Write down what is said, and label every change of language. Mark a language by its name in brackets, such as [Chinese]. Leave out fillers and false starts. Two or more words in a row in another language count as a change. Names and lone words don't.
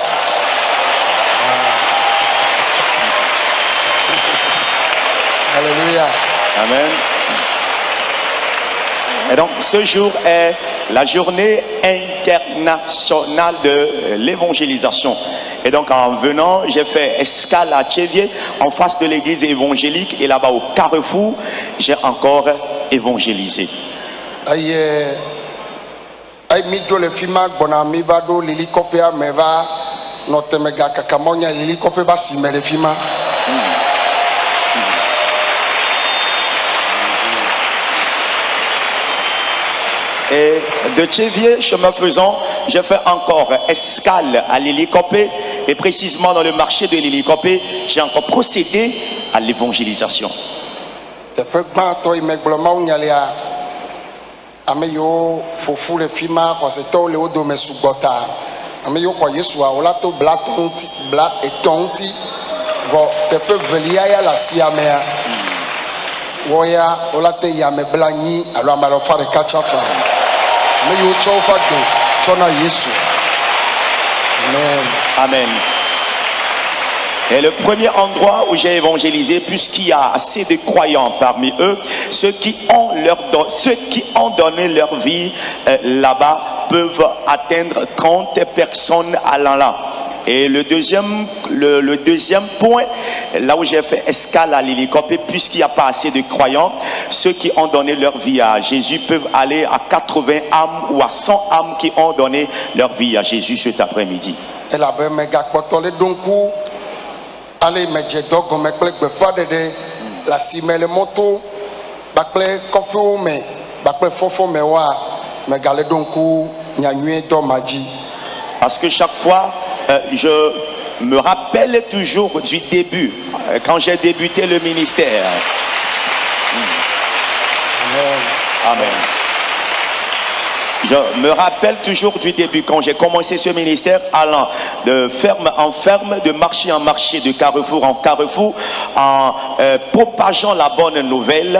[French] Alléluia. Amen. Et donc ce jour est la journée internationale de l'évangélisation. Et donc en venant, j'ai fait escale à Tchévier, en face de l'église évangélique, et là-bas au Carrefour, j'ai encore évangélisé. [Ewe] Aye ay mi do le fima gbona mi va do l'hélicoptère me va note mega kakamonya l'hélicoptère ba si me le fima. [French] Et de Tchévier, chemin faisant, j'ai fait encore escale à l'hélicoptère, et précisément dans le marché de l'hélicoptère, j'ai encore procédé à l'évangélisation. [Ewe] teƒe gbãtɔ yi me gblɔ mawu nya lia ame yiwo ƒoƒu le fi ma xɔsetɔwo le wo dome sugbɔ ta ame yiwo xɔ Yesua wola to bla etɔ̃ ŋuti vɔ teƒe velia ya le asiamea wɔya wola te yame bla nyi alo ame alɔfa ɖeka tsafa ame yiwo tsɔ woƒe agbe tsɔ na Yesu. [French] Amen. Amen. Et le premier endroit où j'ai évangélisé, puisqu'il y a assez de croyants parmi eux, ceux qui ont donné leur vie là-bas peuvent atteindre 30 personnes allant là. Et le deuxième point, là où j'ai fait escale à l'hélicoptère, puisqu'il n'y a pas assez de croyants, ceux qui ont donné leur vie à Jésus peuvent aller à 80 âmes ou à 100 âmes qui ont donné leur vie à Jésus cet après-midi. [Ewe] Ale me dze dɔ gɔme kple gbeƒãɖeɖe le asime le mɔto kpakple kɔƒewo me kpakple fɔfɔ me wa megale ɖo ŋku nyanyuie dɔ ma dzi. [French] Parce que chaque fois je me rappelle toujours du début quand j'ai débuté le ministère. Amen. Amen. Je me rappelle toujours du début, quand j'ai commencé ce ministère, allant de ferme en ferme, de marché en marché, de carrefour en carrefour, en propageant la bonne nouvelle.